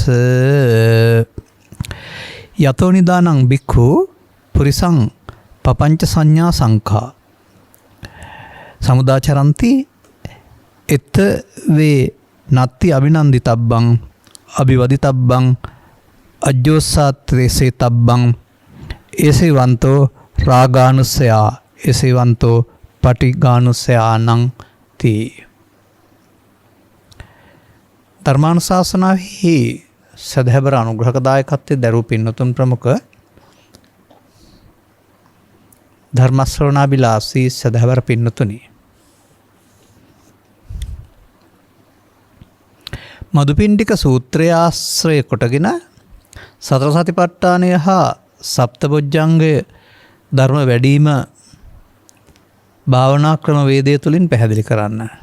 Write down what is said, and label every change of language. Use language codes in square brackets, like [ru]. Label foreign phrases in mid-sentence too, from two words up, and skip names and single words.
[pi] යතෝ නිදානං බික්ඛු පුරිසං පపంచ සංඥා සංඛා සමුදාචරන්ති එත වේ නත්ති අභිනන්දිතබ්බං අභිවදිතබ්බං අජ්ජෝසාත්‍රේසේ තබ්බං ඒසේවන්තෝ රාගානුස්සයා ඒසේවන්තෝ පටිඝානුස්සයානං තී. [si] ධර්මානුශාසනාවෙහි සදහැබර අනුග්‍රහකදායකත්වයේ දරූ පින්නතුන් ප්‍රමුඛ ධර්මශ්‍රවණාබිලාසී සදහැවර පින්නතුනි, මදුපිණ්ඩික සූත්‍රය ආශ්‍රය කොටගෙන සතර සතිපට්ඨානය හා සප්තබොජ්ජංගය ධර්ම වැඩීම භාවනා ක්‍රම වේදය තුලින් පැහැදිලි කරන්න.